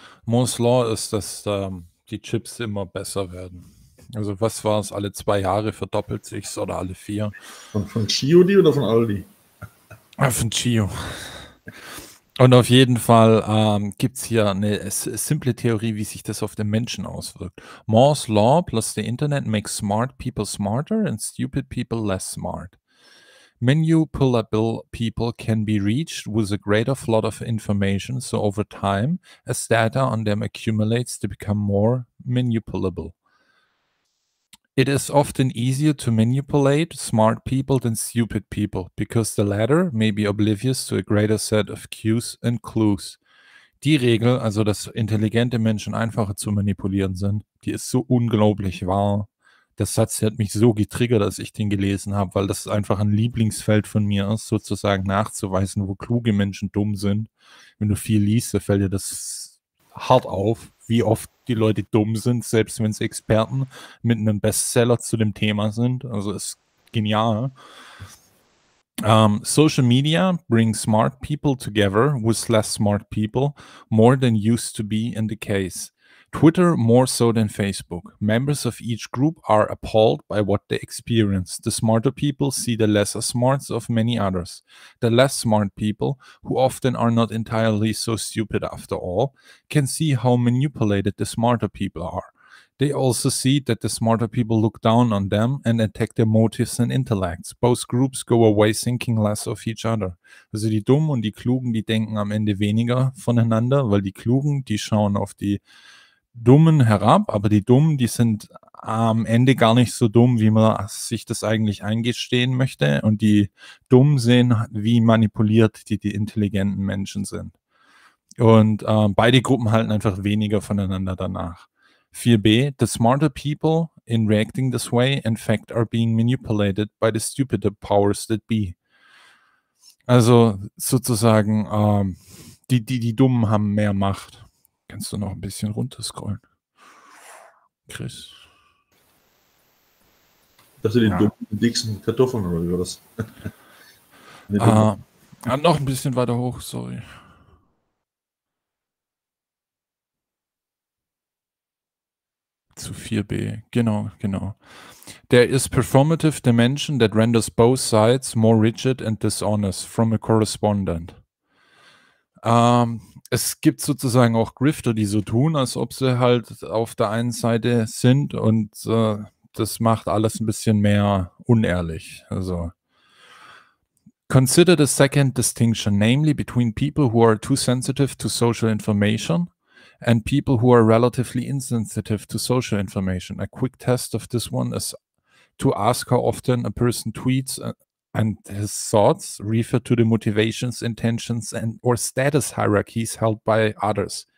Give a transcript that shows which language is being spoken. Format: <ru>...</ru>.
<de>Moore's Law ist, dass die Chips immer besser werden. Also was war es, alle 2 Jahre verdoppelt sich's oder alle 4? Von Chio die oder von Aldi? Ja, von Chio. Und auf jeden Fall gibt es hier eine simple Theorie, wie sich das auf den Menschen auswirkt.</de> <en>Moore's Law plus the Internet makes smart people smarter and stupid people less smart. Manipulable people can be reached with a greater flood of information, so over time, as data on them accumulates, they become more manipulable. It is often easier to manipulate smart people than stupid people, because the latter may be oblivious to a greater set of cues and clues.</en> <de>Die Regel, also dass intelligente Menschen einfacher zu manipulieren sind, die ist so unglaublich wahr, der Satz, der hat mich so getriggert, als ich den gelesen habe, weil das einfach ein Lieblingsfeld von mir ist, sozusagen nachzuweisen, wo kluge Menschen dumm sind. Wenn du viel liest, da fällt dir das hart auf, wie oft die Leute dumm sind, selbst wenn sie Experten mit einem Bestseller zu dem Thema sind. Also ist genial.</de> <en>Social media brings smart people together with less smart people, more than used to be in the case. Twitter more so than Facebook. Members of each group are appalled by what they experience. The smarter people see the lesser smarts of many others. The less smart people, who often are not entirely so stupid after all, can see how manipulated the smarter people are. They also see that the smarter people look down on them and attack their motives and intellects. Both groups go away thinking less of each other.</en> <de>Also die Dummen und die Klugen, die denken am Ende weniger voneinander, weil die Klugen, die schauen auf die Dummen herab, aber die Dummen, die sind am Ende gar nicht so dumm, wie man sich das eigentlich eingestehen möchte. Und die Dummen sehen, wie manipuliert die intelligenten Menschen sind. Und beide Gruppen halten einfach weniger voneinander danach.</de> <en>4b, the smarter people in reacting this way, in fact, are being manipulated by the stupider powers that be.</en> <de>Also sozusagen, die Dummen haben mehr Macht. Kannst du noch ein bisschen runterscrollen? Chris? Das sind die dicksten Kartoffeln oder wie was? Noch ein bisschen weiter hoch, sorry. Zu 4b, genau.</de> <en>There is performative dimension that renders both sides more rigid and dishonest from a correspondent.</en> <de>Es gibt sozusagen auch Grifter, die so tun, als ob sie halt auf der einen Seite sind und das macht alles ein bisschen mehr unehrlich.</de> <en>Also, consider the second distinction, namely between people who are too sensitive to social information and people who are relatively insensitive to social information. A quick test of this one is to ask how often a person tweets and his thoughts refer to the motivations, intentions, and or status hierarchies held by others.</en>